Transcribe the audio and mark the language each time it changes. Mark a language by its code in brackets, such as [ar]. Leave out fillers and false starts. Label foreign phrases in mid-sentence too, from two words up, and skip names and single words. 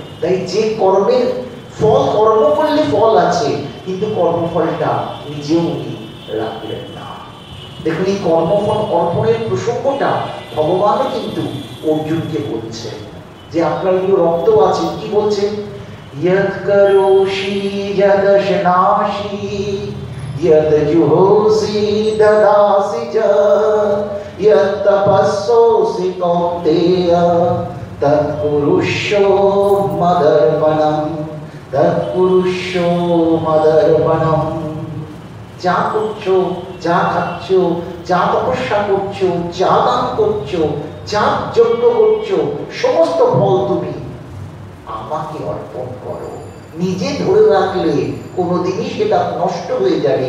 [bn] তাই যে কর্মের ফল, কর্ম করলে ফল আছে, কিন্তু কর্মফলটা নিজেও উনি রাখলেন না। দেখুন এই কর্মফল অর্পণের প্রসঙ্গটা ভগবানও কিন্তু অর্জুনকে বলছেন, যে আপনার রক্ত আছে, কি বলছেন, [sa] यत् करोषि यदशनासि यद् जुहोषि ददासि च यत् तपस्सोऽसि कौन्तेय तत्कुरुष्व मदर्पणम् तत्कुरुष्व मदर्पणम्। [bn] যা করছো, যা খাচ্ছ, যা তপস্যা করছো, যা দান করছো, যা যজ্ঞ করছো, সমস্ত ফল তুমি আমাকে অর্পণ করো। নিজে ধরে রাখলে কোনোদিনই সেটা নষ্ট হয়ে যাবে।